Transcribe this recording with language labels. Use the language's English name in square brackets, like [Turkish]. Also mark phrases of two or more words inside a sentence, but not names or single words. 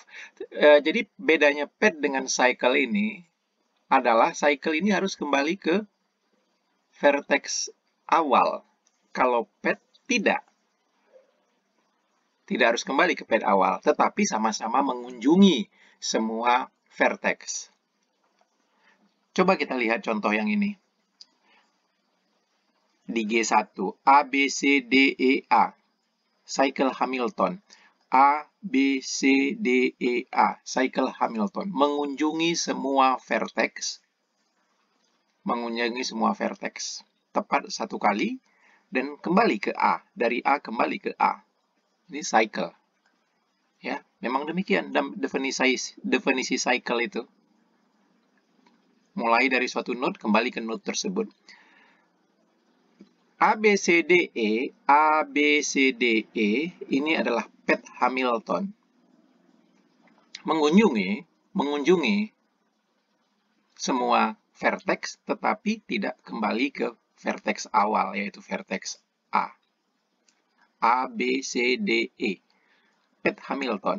[Indonesian] Jadi bedanya path dengan cycle ini adalah cycle ini harus kembali ke vertex awal. Kalau path tidak. Tidak harus kembali ke path awal, tetapi sama-sama mengunjungi semua vertex. Coba kita lihat contoh yang ini. Di G1, A, B, C, D, E, A. Cycle Hamilton. A, B, C, D, E, A. Cycle Hamilton. Mengunjungi semua vertex. Mengunjungi semua vertex. Tepat 1 kali, dan kembali ke A. Dari A kembali ke A. Ini cycle. Ya, memang demikian definisi cycle itu. Mulai dari suatu node kembali ke node tersebut. A, B, C, D, E, A, B, C, D, E, ini adalah path Hamilton. Mengunjungi semua vertex, tetapi tidak kembali ke vertex awal, yaitu vertex A. A, B, C, D, E. Path Hamilton.